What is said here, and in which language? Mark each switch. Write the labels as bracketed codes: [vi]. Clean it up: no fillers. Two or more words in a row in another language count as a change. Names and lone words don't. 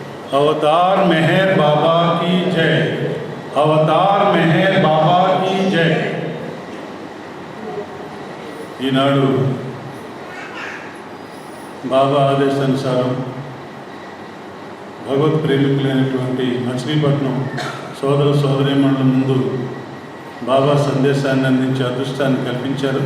[hi] अवतार मेहर बाबा की जय। अवतार मेहर बाबा की जय। [te] ఈనాడు బాబా ఆదేశానుసారం భగవత్ ప్రేమికులైనటువంటి మచిలీపట్నం సోదర సోదరీమణుల ముందు బాబా సందేశాన్ని అందించే అదృష్టాన్ని కల్పించారు.